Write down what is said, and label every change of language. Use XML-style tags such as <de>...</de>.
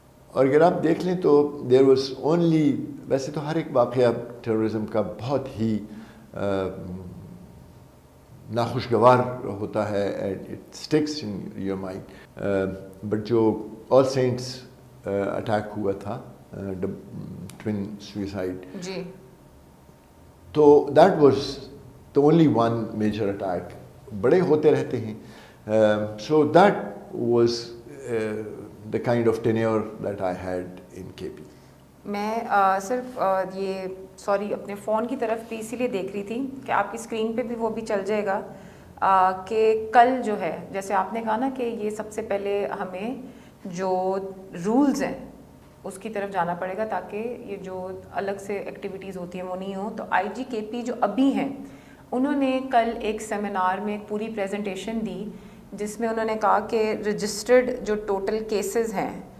<ur>اور اگر آپ دیکھ لیں تو</ur> <en>there was only,</en> <ur>ویسے تو ہر ایک واقعہ ٹیررزم کا بہت ہی ناخوشگوار ہوتا ہے,</ur> <en>it sticks in your mind,</en> <ur>but جو آل سینٹس اٹیک ہوا تھا, ٹوین سوئسائڈ, جی,</ur> <en>تو that was the only one major attack.</en> <ur>بڑے ہوتے رہتے ہیں.</ur> <en>So that was the kind of tenure that I had in KP.</en> <ur>میں صرف یہ سوری اپنے فون کی طرف بھی اسی لیے دیکھ رہی تھی کہ آپ کی اسکرین پہ بھی وہ بھی چل جائے گا کہ کل جو ہے, جیسے آپ نے کہا نا کہ یہ سب سے پہلے ہمیں جو رولز ہیں اس کی طرف جانا پڑے گا تاکہ یہ جو الگ سے ایکٹیویٹیز ہوتی ہیں وہ نہیں ہوں. تو آئی جی کے پی جو ابھی ہیں انہوں نے کل ایک سیمینار میں ایک پوری پریزنٹیشن دی جس میں انہوں نے کہا کہ رجسٹرڈ جو ٹوٹل کیسز ہیں</ur>